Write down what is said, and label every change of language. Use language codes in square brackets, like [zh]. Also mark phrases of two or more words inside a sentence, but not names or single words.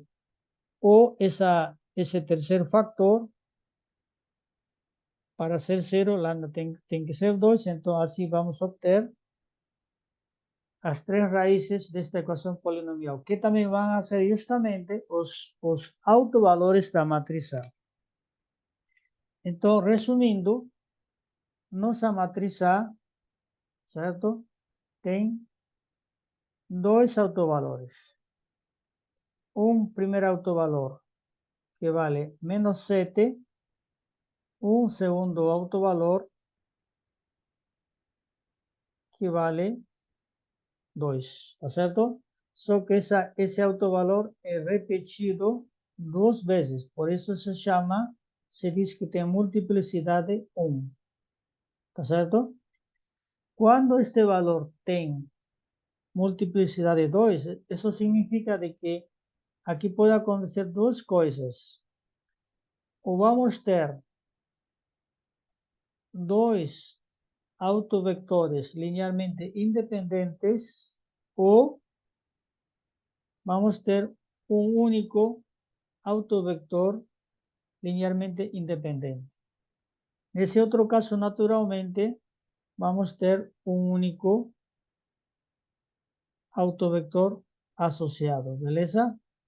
[es] O ese tercer factor, para ser 0, lambda tiene que ser 2. Entonces, así vamos a obtener las tres raíces de esta ecuación polinomial, que también van a ser justamente los autovalores de la matriz A. Entonces, resumiendo, [pt] nossa matriz A, certo? Tem dois autovalores. [es] Un primer autovalor que vale menos 7, un segundo autovalor que vale 2, ¿está cierto? Só que ese autovalor es repetido dos veces, por eso se dice que tiene multiplicidad de 1, ¿está cierto? Cuando este valor tiene multiplicidad de 2, eso significa de que aquí puede acontecer dos cosas. [pt] O vamos a ter dois autovectores linearmente independentes, o vamos a ter [es] un único autovector [pt] linearmente independiente. [es] En ese otro caso, naturalmente, vamos a ter un único autovector asociado, ¿beleza?